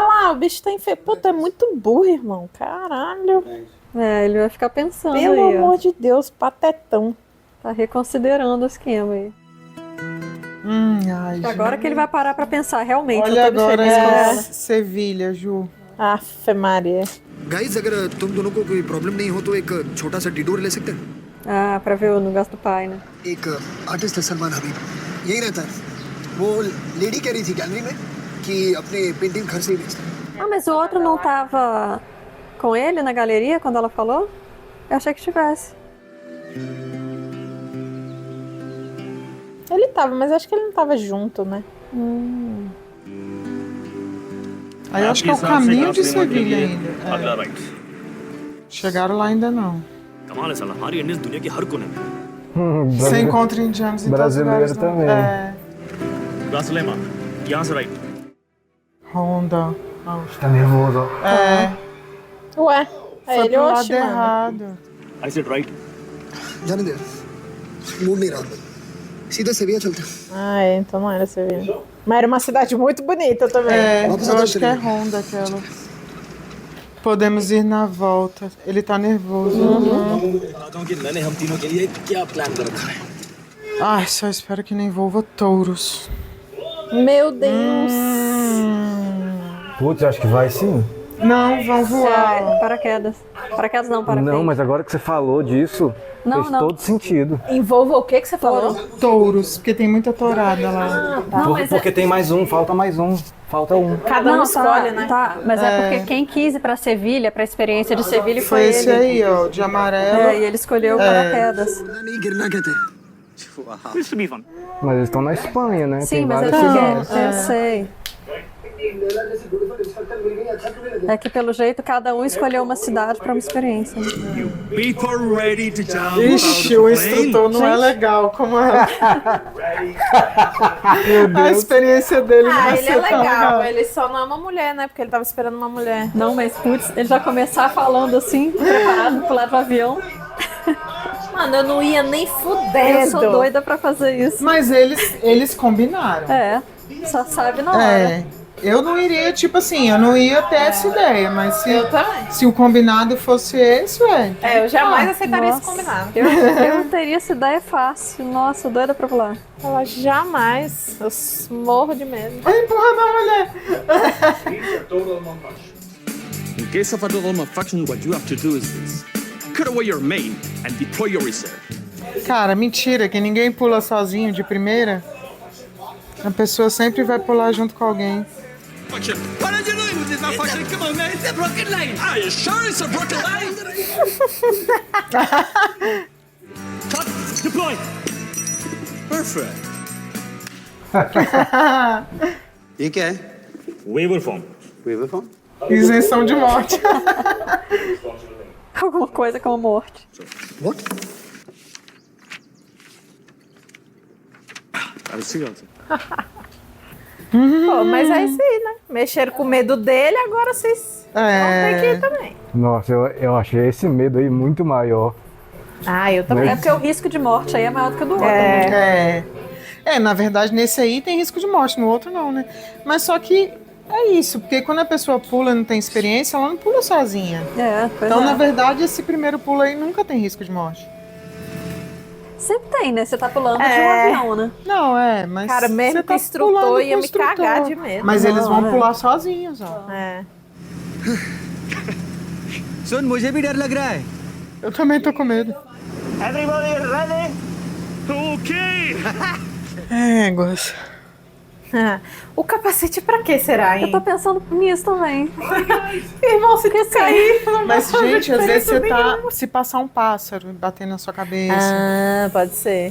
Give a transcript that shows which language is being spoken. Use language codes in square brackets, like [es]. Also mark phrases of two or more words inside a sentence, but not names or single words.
[pt] olha lá, o bicho tá enfermo. Pô, tu é muito burro, irmão. Caralho. É, ele vai ficar pensando Pelo aí, amor ó. de Deus, patetão. Tá reconsiderando o esquema aí. Ai, Agora que ele vai parar pra pensar, realmente. Olha eu tô agora feliz com é ela. Sevilha, Ju. Afe Maria. [hi] गाइस अगर तुम दोनों को कोई प्रॉब्लम नहीं हो तो एक छोटा सा डिटूर ले सकते हैं [pt] Ah, pra ver o negócio do pai, né? [hi] एक आर्टिस्ट है सलमान हबीब यही रहता है वो लेडी कह रही थी गैलरी में कि अपने पेंटिंग घर से ही बेचता है [pt] Ah, mas o outro não tava com ele na galeria quando ela falou? Eu achei que tivesse. Ele tava, mas acho que ele não tava junto, né? Aí eu acho que é o caminho de Sevilha ainda. [hi] अगला [pt] É. [hi] राइट. [pt] Chegaram lá ainda não. [hi] कमाल है साला, हमारी इंडियंस दुनिया के हर कोने में. [pt] Você encontra indianos em todos os Brasileiro lugares. também. É. [hi] रासलेमा, यहाँ से राइट. Honda. [pt] Tá nervoso, ó. É. Ué, é Foi ele pro ou lado errado. [en] I said right. [hi] जाने दे मूड नहीं रहा सीधा सेविया चलते हैं [pt] Ah, é, então não era Sevilha. Mas era uma cidade muito bonita também. É, eu acho que é Honda aquela. Podemos ir na volta. Ele tá nervoso. [hi] मैंने हम तीनों के लिए क्या प्लान कर रखा है? [pt] Ai, só espero que não envolva touros. Meu Deus. Putz, acho que vai sim. Não, vão voar. Paraquedas. Paraquedas não, paraquedas. Não, mas agora que você falou disso, Não, fez não. todo sentido. Envolva o que você falou? Touros, porque tem muita tourada lá. Não, mas Porque tem mais um, falta mais um. Falta um. Cada um escolhe, né? Tá, mas é porque quem quis ir pra Sevilha, pra experiência de Sevilha, Foi foi esse ele. aí, ó, de amarelo. É, e ele escolheu o paraquedas. [hi] नहीं गिरना कहते हैं [en] This will be fun. [pt] Mas eles estão na Espanha, né? Sim, Tem mas várias eles cidades. querem. Eu sei. É que pelo jeito cada um escolheu uma cidade pra uma experiência. Né? [en] People ready to jump [pt] Ixi, o instrutor não é legal como é. A experiência dele não Ah, vai ele é ser tão legal. legal. Ele só não é uma mulher, né? Porque ele tava esperando uma mulher. Não, mas putz, ele já começar falando assim, preparado pro lado do avião. Mano, eu não ia nem fudendo. Eu sou doida pra fazer isso. Mas eles combinaram. É, só sabe na hora. É. Eu não iria, tipo assim, eu não ia ter essa ideia, mas Eu também. se o combinado fosse esse, ué. É, eu jamais aceitaria esse Nossa. combinado. Eu não teria essa ideia fácil. Nossa, doida pra pular. Ela jamais. Eu morro de medo. Vai empurrar na mulher. [en] In case of a total malfunction, what you have to do is this. Cut away your main and deploy your reserve. Cara, mentira, que ninguém pula sozinho de primeira. A pessoa sempre vai pular junto com alguém. What are you doing with this malfunction? Come on, man. It's a broken line. Are you sure it's a broken line? Cut. Deploy. Perfect. [hi] ये क्या है? [en] Waiver form. Waiver form? [pt] Isenção de morte. Alguma coisa com a morte. [en] What? I'll see you. [pt] Pô, mas é isso aí, né? Mexeram com o medo dele, agora vocês vão ter que ir também. Nossa, eu achei esse medo aí muito maior. Ah, eu também. É porque o risco de morte aí é maior do que o do outro, né? Na verdade, nesse aí tem risco de morte, no outro não, né? Mas só que é isso, porque quando a pessoa pula e não tem experiência, ela não pula sozinha. Então, na verdade, esse primeiro pulo aí nunca tem risco de morte. Sempre tem, né? Você tá pulando de um avião, né? Não, mas... Cara, mesmo você que tá instrutor pulando ia com o me cagar instrutor. de medo. Mas eles vão Não, pular sozinhos, ó. [hi] सुन मुझे भी डर लग रहा है. [pt] Eu também tô com medo. [en] Everybody ready? Okay. [pt] Éguas. O capacete pra quê será, hein? Eu tô pensando nisso também. Irmão, se tu cair... Mas, gente, às vezes você tá... Se passar um pássaro batendo na sua cabeça. Ah, pode ser.